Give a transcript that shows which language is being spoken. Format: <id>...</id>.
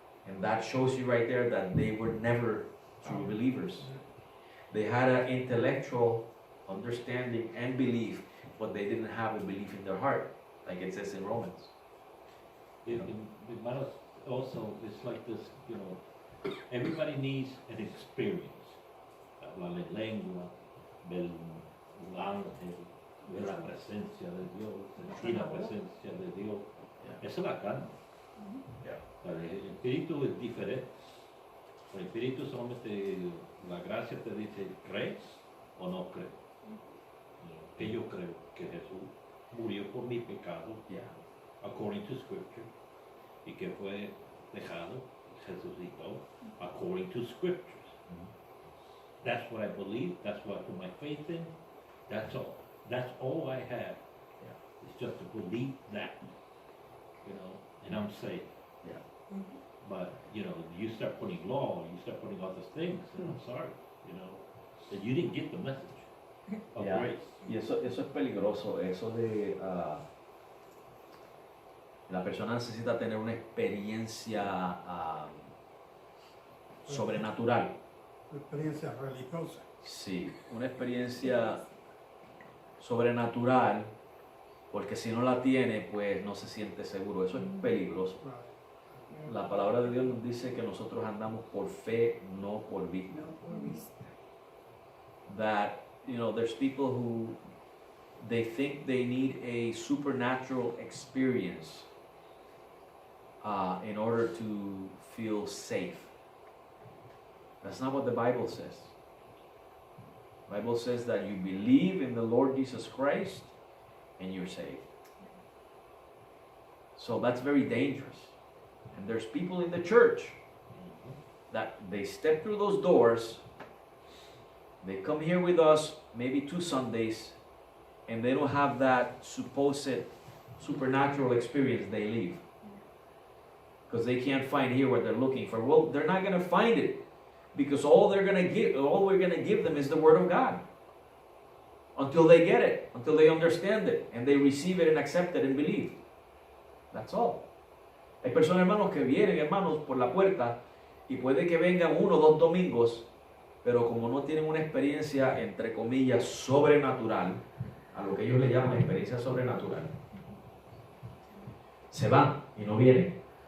<en>And that shows you right there that they were never true believers. They had an intellectual understanding and belief, but they didn't have a belief in their heart, like it says in Romans.</en> <es>Hermanos,</es> <en>also, it's like this, you know, everybody needs an experience.</en> <es>Hablar en lengua, ver un ángel, ver la presencia de Dios, sentir la presencia de Dios. Esa es la carne. El espíritu es diferente. El espíritu solamente, la gracia te dice, ¿crees o no crees? Que yo creo que Jesús murió por mi pecado,</es> <en>according to Scripture,</en> <es>y que fue dejado, resucitó,</es> <en>according to Scriptures. That's what I believe, that's what I put my faith in, that's all. That's all I have. It's just to believe that, you know, and I'm saved. But, you know, you start putting law, you start putting other things, and I'm sorry, you know, that you didn't get the message of grace.</en> <es>Y eso es peligroso, eso de la persona necesita tener una experiencia sobrenatural. Experiencia religiosa. Sí, una experiencia sobrenatural, porque si no la tiene, pues no se siente seguro. Eso es peligroso. La palabra de Dios nos dice que nosotros andamos por fe, no por vista.</es> <en>That, you know, there's people who they think they need a supernatural experience in order to feel safe. That's not what the Bible says. The Bible says that you believe in the Lord Jesus Christ and you're saved. So that's very dangerous. And there's people in the church that they step through those doors, they come here with us maybe 2 Sundays, and they don't have that supposed supernatural experience, they leave. Because they can't find here what they're looking for. Well, they're not going to find it. Because all we're going to give them is the Word of God. Until they get it, until they understand it, and they receive it and accept it and believe. That's all.</en> <es>Hay personas, hermanos, que vienen, hermanos, por la puerta, y puede que vengan 1 o 2 domingos, pero como no tienen una experiencia, entre comillas, sobrenatural, a lo que ellos le llaman experiencia sobrenatural, se van y no vienen.</es>